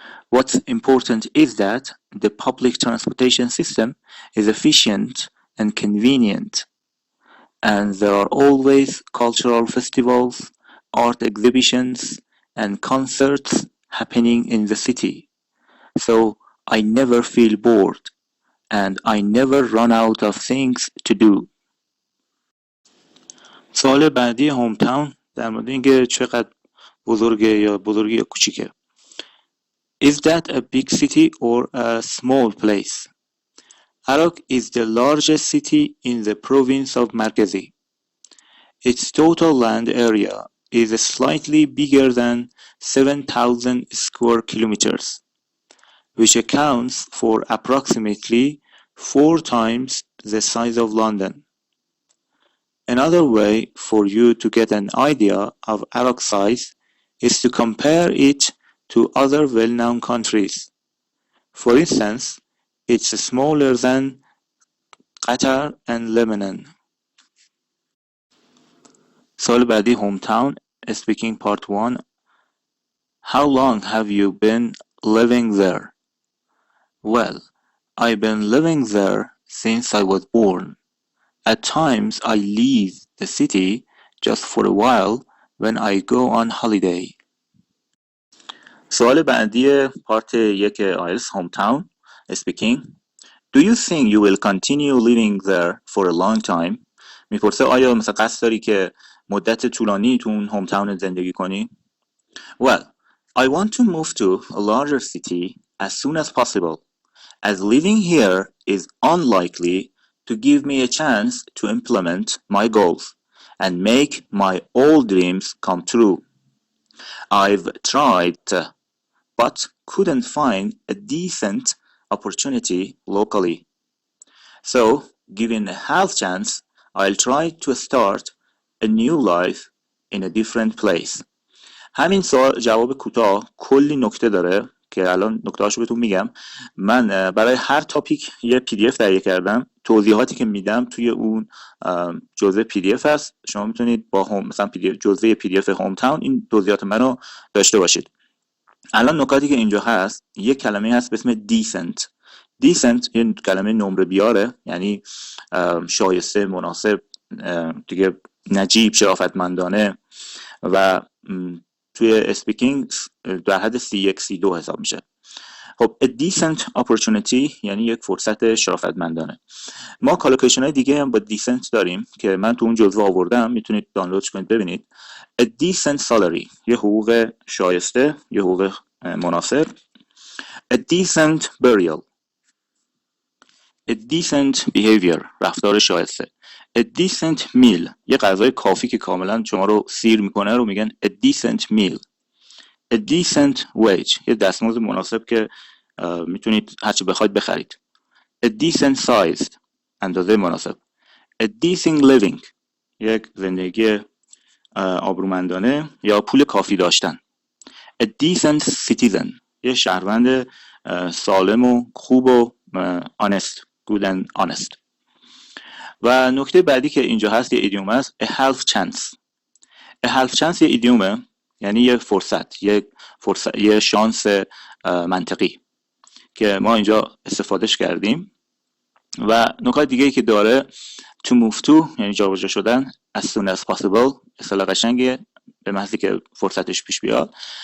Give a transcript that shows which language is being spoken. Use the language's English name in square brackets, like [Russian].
[English] What's important is that the public transportation system is efficient and convenient, and there are always cultural festivals, art exhibitions, and concerts happening in the city. So I never feel bored, and I never run out of things to do. [Persian] سوال بعدی هومتاون در مورد اینکه چقدر بزرگه یا بزرگی یا کوچیکه. [English] Is that a big city or a small place? Arak is the largest city in the province of Markazi. Its total land area is slightly bigger than 7,000 square kilometers, which accounts for approximately 4 times the size of London. Another way for you to get an idea of Arak's size is to compare it to other well-known countries. For instance, it's smaller than Qatar and Lebanon. [Persian] سوال بعدی [English] hometown speaking part 1. How long have you been living there? Well, I've been living there since I was born. At times I leave the city just for a while when I go on holiday. [Persian] سوال بعدی پارت 1 آیلتس [English] hometown speaking. Do you think you will continue living there for a long time? [Persian] میپرسه آیا مثلا قصد داری که مدت طولانی تو اون hometown زندگی کنی؟ [English] Well, I want to move to a larger city as soon as possible, as living here is unlikely to give me a chance to implement my goals and make my old dreams come true. I've tried but couldn't find a decent opportunity locally. So, given a half chance, I'll try to start a new life in a different place. [Persian] همین سوال جواب کوتاه کلی نکته داره که الان نکته‌هاشو بهتون میگم. من برای هر تاپیک یه PDF تهیه کردم. توضیحاتی که میدم توی اون جزء PDF هست. شما میتونید با مثلا جزء PDF هوم تاون این توضیحات منو داشته باشید. الان نکاتی که اینجا هست، یک کلمه هست به اسم decent. decent یه کلمه نمره بیاره، یعنی شایسته، مناسب، دیگه نجیب، شرافتمندانه و توی اسپیکینگ در حد C1 C2 حساب میشه. خب [English] a decent opportunity [Persian] یعنی یک فرصت شرافتمندانه. ما کالوکیشن های دیگه هم با decent داریم که من تو اون جزوه آوردم، میتونید دانلودش کنید ببینید. [English] a decent salary [Persian] یه حقوق شایسته، یه حقوق مناسب. [English] a decent burial a decent behavior [Persian] رفتار شایسته. [English] a decent meal [Persian] یه غذای کافی که کاملا شما رو سیر میکنه رو میگن a decent meal. [English] a decent wage [Persian] یه دستمزد مناسب که میتونید هرچی بخواید بخرید. [English] a decent sized [Persian] اندازه مناسب. [English] a decent living [Persian] یک زندگی آبرومندانه یا پول کافی داشتن. [English] a decent citizen [Persian] یه شهروند سالم و خوب و [English] honest good and honest. [Persian] و نکته بعدی که اینجا هست یه ایدیوم هست [English] a half chance. [Persian] a half chance یه ایدیومه، یعنی یه فرصت، یه شانس منطقی که ما اینجا استفادهش کردیم. و نکات دیگه‌ای که داره [English] to move to [Persian] یعنی جابجا شدن، [English] as soon as possible [Persian] اصطلاح قشنگه به محضی که فرصتش پیش بیاد.